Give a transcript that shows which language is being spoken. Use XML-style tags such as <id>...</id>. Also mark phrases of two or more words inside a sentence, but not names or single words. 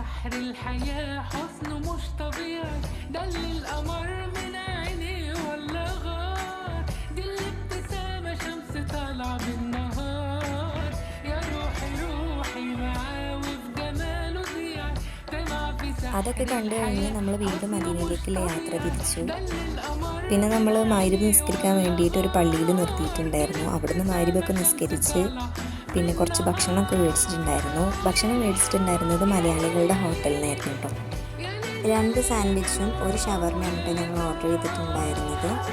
<ar>الحياة حسن مش طبيعي، ده اللي القمر من عينيه ولا غار، دي الابتسامة شمس طالعة بالنهار، يا روحي روحي معاه وفي جماله ضيعي، طمع في</ar> <ml>അതൊക്കെ</ml> <ar>سحر</ar> <ml>കണ്ടു കഴിഞ്ഞ്</ml> <ar>الحياة</ar> <ml>നമ്മൾ വീണ്ടും</ml> <ar>حسن مش</ar> <ml>മദീനയിലേക്കുള്ള യാത്ര</ml> <ar>طبيعي،</ar> <ml>തിരിച്ചു.</ml> <ar>ده اللي القمر</ar> <ml>പിന്നെ</ml> <ar>من</ar> <ml>നമ്മൾ മഗ്‌രിബ്</ml> <ar>عينيه</ar> <ml>നിസ്കരിക്കാൻ</ml> <ar>ولا</ar> <ml>വേണ്ടിയിട്ട് ഒരു</ml> <ar>غار،</ar> <ml>പള്ളിയിൽ</ml> <ar>دي</ar> <ml>നിർത്തിയിട്ടുണ്ടായിരുന്നു. അവിടുന്ന്</ml> <ar>الابتسامة</ar> <ml>മഗ്‌രിബൊക്കെ</ml> <ar>شمس</ar> <ml>നിസ്കരിച്ച്</ml> <ar>طالعة</ar> <ml>പിന്നെ കുറച്ച് ഭക്ഷണമൊക്കെ മേടിച്ചിട്ടുണ്ടായിരുന്നു. ഭക്ഷണം മേടിച്ചിട്ടുണ്ടായിരുന്നത് മലയാളികളുടെ ഹോട്ടലിൽ നിന്നായിരുന്നു കേട്ടോ. 2 സാൻഡ്വിച്ചും ഒരു ഷവർമയാണ് കേട്ടോ ഞങ്ങൾ ഓർഡർ ചെയ്തിട്ടുണ്ടായിരുന്നത്.</ml>